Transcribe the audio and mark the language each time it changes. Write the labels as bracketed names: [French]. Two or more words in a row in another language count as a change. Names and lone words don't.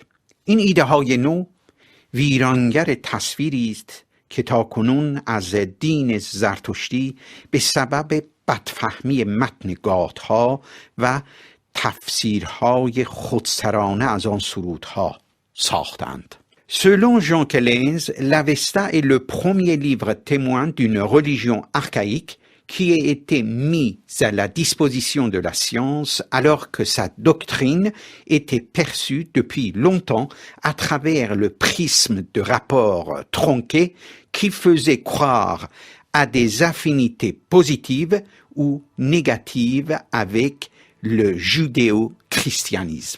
[Persian] این ایده های نو ویرانگر تصویری است که تاکنون از دین زرتشتی به سبب بدفهمی متن گاتها و تفسیرهای خودسرانه از آن سرودها ساختند. [French] Selon Jean Kelenz, l'Avesta est le premier livre témoin d'une religion archaïque qui a été mise à la disposition de la science alors que sa doctrine était perçue depuis longtemps à travers le prisme de rapports tronqués qui faisaient croire à des affinités positives ou négatives avec le judéo-christianisme.